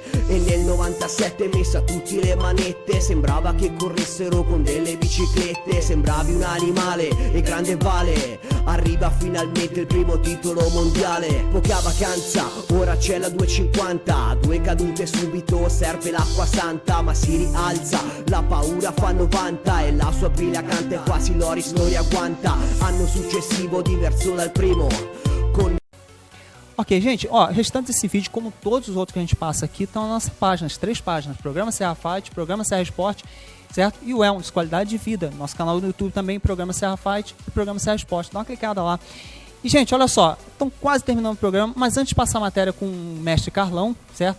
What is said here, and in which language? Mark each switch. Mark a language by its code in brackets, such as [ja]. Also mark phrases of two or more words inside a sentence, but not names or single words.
[it] E nel 97 messa tutti le manette, sembrava che corressero con delle biciclette, sembravi un animale e grande Vale, arriva finalmente il primo titolo mondiale. Poca vacanza, ora c'è la 250, 2 cadute subito serve l'acqua santa, ma si rialza, la paura fa 90 e la sua pila canta e quasi Loris non riagguanta. Anno successivo diverso dal primo. [pt] Ok, gente, ó, restante desse vídeo, como todos os outros que a gente passa aqui, estão na nossa página, as 3 páginas, Programa Serra Fight, Programa Serra Esporte, certo? E o Elmos, Qualidade de Vida, nosso canal no YouTube também, Programa Serra Fight e Programa Serra Esporte. Dá uma clicada lá. E, gente, olha só, estão quase terminando o programa, mas antes de passar a matéria com o mestre Carlão, certo?